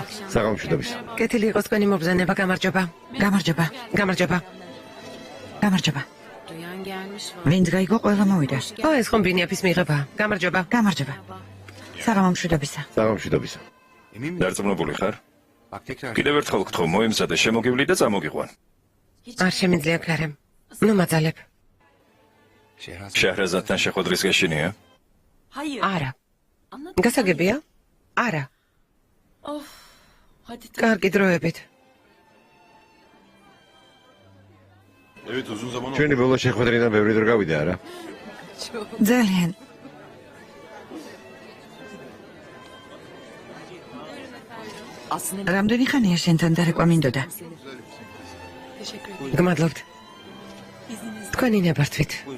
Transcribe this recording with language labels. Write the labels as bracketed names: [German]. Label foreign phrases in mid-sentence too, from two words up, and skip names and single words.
[Georgian] საღამომშვიდობის. კეთილი იყოს თქვენი მობრძანება, გამარჯობა. გამარჯობა. გამარჯობა. გამარჯობა. ვინც გაიგო, ყველა მოვიდა. ო, ეს ხომ ბინიაფის მიღებაა. გამარჯობა. გამარჯობა. საღამომშვიდობისა. საღამომშვიდობისა. [Turkish] Emin misin? [Georgian] დარწმუნებული ხარ? [Turkish] Bak tekrar. [Georgian] კიდევ ერთხელ გთხოვ, მოემზადე, შემოგივლი და წამოგიყვან. არ შემიძლია ქარემ. ნუ მაძალებ. Şehrazat. შეჰრაზადთან შეხვედრის გეშინია? არა. გასაგებია? არა. კარგი დროებით. [Turkish] Evet uzun zaman oldu. [Georgian] ჩვენი ბოლო შეხვედრიდან ბევრი დრო გავიდა არა? ძალიან. რამდენი ხანია შენთან დარეკვა მინდოდა? გმადლობთ. თქვენი ნებართვით.